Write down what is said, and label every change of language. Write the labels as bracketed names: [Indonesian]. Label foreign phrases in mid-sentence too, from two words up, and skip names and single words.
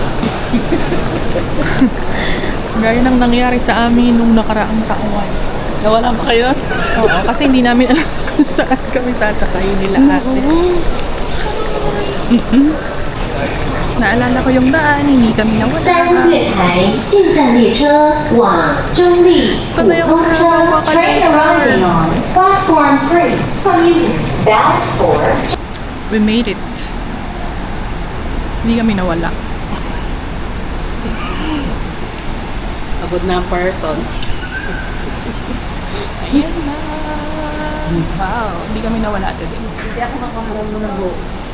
[Filipino] Gaya ng nangyari sa amin nung nakaraang taon. Nawala ba kayo? Oo, kasi hindi namin alam kung saan kami sasakayin nila ate. Naalala ko yung daan, hindi kami nawala. [Chinese] 三月台进站列车往中立普通车 [English] Train arriving on platform 3 commuting bound for We made it. [Filipino] Hindi kami nawala. Pagod na ang person. Ayan na. Wow, hindi kami nawala today. Hindi ako makaharap mo ng buo.